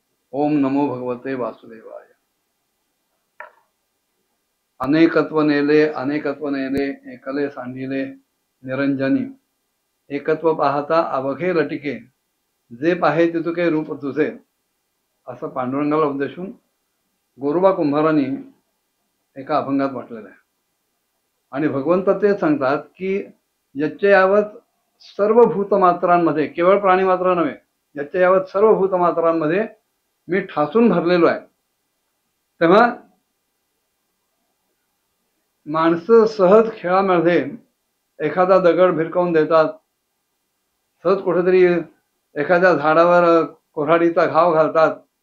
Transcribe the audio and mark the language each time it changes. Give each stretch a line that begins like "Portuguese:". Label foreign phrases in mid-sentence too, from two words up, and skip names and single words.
Sanskrit: ओम नमो भगवते वासुदेवाय।
Marathi: अनेकत्व नेले एकले सांडिले निरंजनी, एकत्व पाहता अवघे लटिके, जे पाहे तितुके रूप तुझे, असं पांडुरंगाला उपदेशून गोरोबा कुंभारांनी एका अभंगात म्हटलेलं आहे. आणि भगवंत ते सांगतात की
Sanskrit: यच्च यावत
Marathi: सर्व भूतमात्रांमध्ये, केवळ प्राणी मात्र नव्हे,
Sanskrit: यच्च यावत
Marathi: सर्व भूतमात्रांमध्ये मी ठासून भरलेलो आहे. तेव्हा माणसं सहज खेळामध्ये एखादा दगड भिरकावून देतात, सहज कुठेतरी एखाद्या झाडावर कोऱ्हाडीचा घाव घालतात.